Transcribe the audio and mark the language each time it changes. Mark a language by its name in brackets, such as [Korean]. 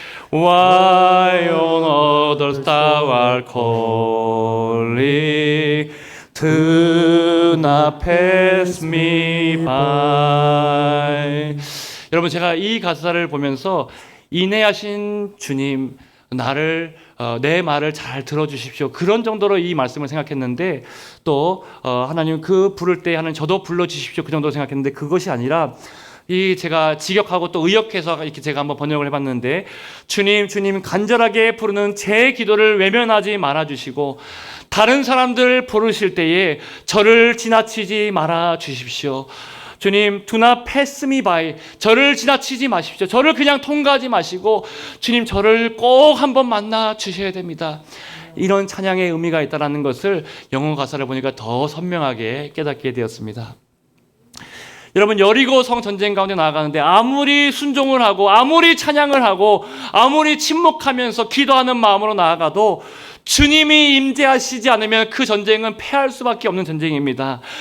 [English] While on others thou art calling, do not pass me by. [Korean] 여러분 제가 이 가사를 보면서 인내하신 주님, 내 말을 잘 들어주십시오. 그런 정도로 이 말씀을 생각했는데 또 하나님 그 부를 때 하나님 저도 불러주십시오. 그 정도로 생각했는데 그것이 아니라 제가 직역하고 또 의역해서 이렇게 제가 한번 번역을 해봤는데 주님 간절하게 부르는 제 기도를 외면하지 말아주시고 다른 사람들 부르실 때에 저를 지나치지 말아 주십시오. [English] 주님, do not pass me by. [Korean] 저를 지나치지 마십시오. 저를 그냥 통과하지 마시고 주님 저를 꼭 한번 만나 주셔야 됩니다. 이런 찬양의 의미가 있다는 것을 영어 가사를 보니까 더 선명하게 깨닫게 되었습니다. 여러분 여리고 성 전쟁 가운데 나아가는데 아무리 순종을 하고 아무리 찬양을 하고 아무리 침묵하면서 기도하는 마음으로 나아가도 주님이 임재하시지 않으면 그 전쟁은 패할 수밖에 없는 전쟁입니다.